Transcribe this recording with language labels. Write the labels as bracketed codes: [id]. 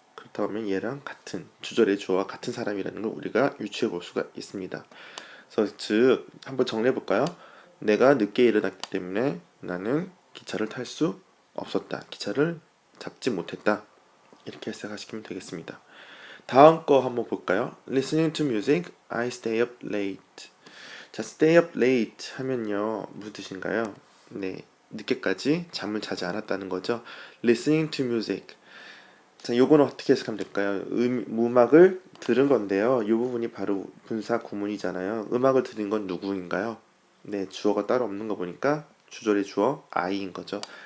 [ko] 그렇다면 얘랑 같은 주절의 주어와 같은 사람이라는 걸 우리가 유추해 볼 수가 있습니다. 그래서 즉 한번 정리해 볼까요? 내가 늦게 일어났기 때문에 나는 기차를 탈 수 없었다. 기차를 잡지 못했다. 이렇게 해석하시면 되겠습니다. 다음 거 한번 볼까요? [en] Listening to music, I stay up late. [ko] 자, [en] stay up late [ko] 하면요 무슨 뜻인가요? 네, 늦게까지 잠을 자지 않았다는 거죠. [en] Listening to music. [ko] 자, 요거는 어떻게 해석하면 될까요? 음악을 들은 건데요. 이 부분이 바로 분사 구문이잖아요. 음악을 들은 건 누구인가요? 네, 주어가 따로 없는 거 보니까 주절의 주어 I인 거죠.